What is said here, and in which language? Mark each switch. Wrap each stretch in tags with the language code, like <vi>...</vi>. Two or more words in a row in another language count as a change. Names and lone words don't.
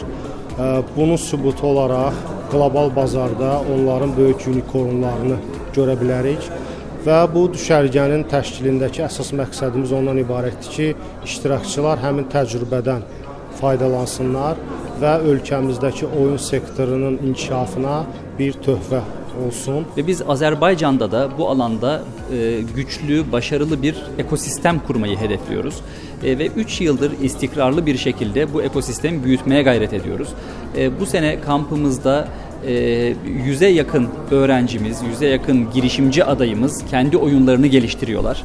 <az>Bunun sübutu olaraq qlobal bazarda onların böyük unikornlarını görə bilərik və bu düşərgənin təşkilindəki əsas məqsədimiz ondan ibarətdir ki, iştirakçılar həmin təcrübədən faydalansınlar və ölkəmizdəki oyun sektorunun inkişafına bir töhfə olsun.</az> <tr>Ve biz Azerbaycan'da da bu alanda güçlü, başarılı bir ekosistem kurmayı hedefliyoruz. Ve 3 yıldır istikrarlı bir şekilde bu ekosistemi büyütmeye gayret ediyoruz. Bu sene kampımızda 100'e yakın öğrencimiz, 100'e yakın girişimci adayımız kendi oyunlarını geliştiriyorlar.</tr>